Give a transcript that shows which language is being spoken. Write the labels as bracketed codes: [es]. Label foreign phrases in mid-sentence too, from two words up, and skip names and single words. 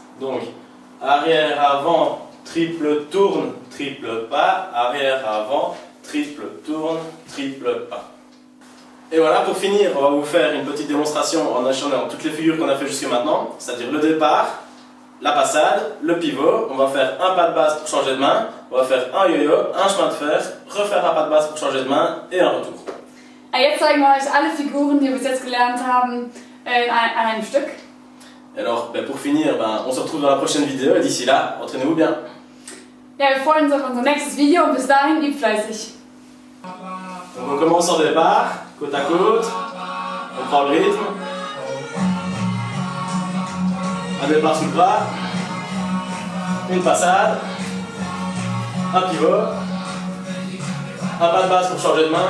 [fr] Donc arrière, avant, triple tourne, triple pas, arrière, avant, triple tourne, triple pas. Et voilà, pour finir, on va vous faire une petite démonstration en enchaînant toutes les figures qu'on a fait jusqu'à maintenant, c'est-à-dire le départ, la passade, le pivot. On va faire un pas de base pour changer de main, on va faire un yo-yo, un chemin de fer, refaire un pas de base pour changer de main et un retour. [de] Und jetzt zeigen wir euch alle Figuren, die wir bis jetzt gelernt haben, an einem Stück. [fr] Et alors, pour finir, on se retrouve dans la prochaine vidéo et d'ici là, entraînez-vous bien. [de] Ja, wir freuen uns auf unser nächstes Video und bis dahin, übt fleißig. [fr] Donc on commence en départ, côte à côte, on prend le rythme. Un départ sous le bras, une passade, un pivot, un pas de base pour changer de main.